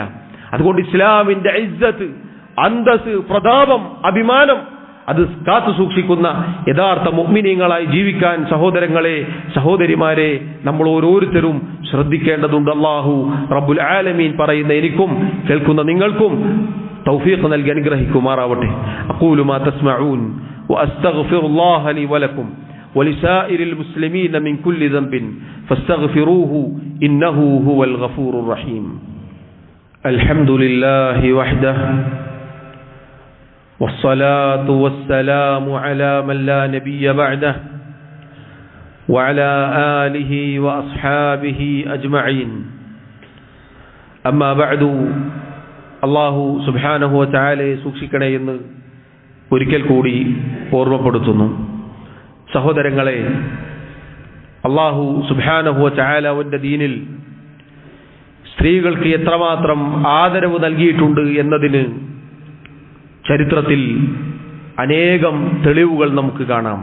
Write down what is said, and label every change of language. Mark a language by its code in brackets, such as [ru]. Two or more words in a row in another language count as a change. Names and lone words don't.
[ml] അതുകൊണ്ട് ഇസ്ലാമിന്റെ ഇസ്സത്ത്, അന്തസ്, പ്രതാപം, അഭിമാനം അത് കാത്തു സൂക്ഷിക്കുന്ന യഥാർത്ഥ മുഅ്മിനീങ്ങളായി ജീവിക്കാൻ സഹോദരങ്ങളെ, സഹോദരിമാരെ, നമ്മൾ ഓരോരുത്തരും ശ്രദ്ധിക്കേണ്ടതുണ്ട്. [ar] الله رب العالمين [ml] പറയുന്ന എനിക്കും കേൾക്കുന്ന നിങ്ങൾക്കും തൗഫീഖ് നൽകി അനുഗ്രഹിക്കുമാറാവട്ടെ. [ar] أقول ما تسمعون وأستغفر الله لي ولكم ولسائر المسلمين من كل ذنب فاستغفروه إنه هو الغفور الرحيم. الحمد لله وحده والصلاة والسلام على من لا نبي بعده وعلى آله وأصحابه أجمعين. أما بعد, الله سبحانه وتعالى [ml] സൂക്ഷിക്കണേ എന്ന് ഒരിക്കൽ കൂടി ഓർമ്മപ്പെടുത്തുന്നു. സഹോദരങ്ങളെ, [ar] الله سبحانه وتعالى [ml] അവന്റെ ദീനിൽ സ്ത്രീകൾക്ക് എത്രമാത്രം ആദരവ് നൽകിയിട്ടുണ്ട് എന്നതിന് ചരിത്രത്തിൽ അനേകം തെളിവുകൾ നമുക്ക് കാണാം.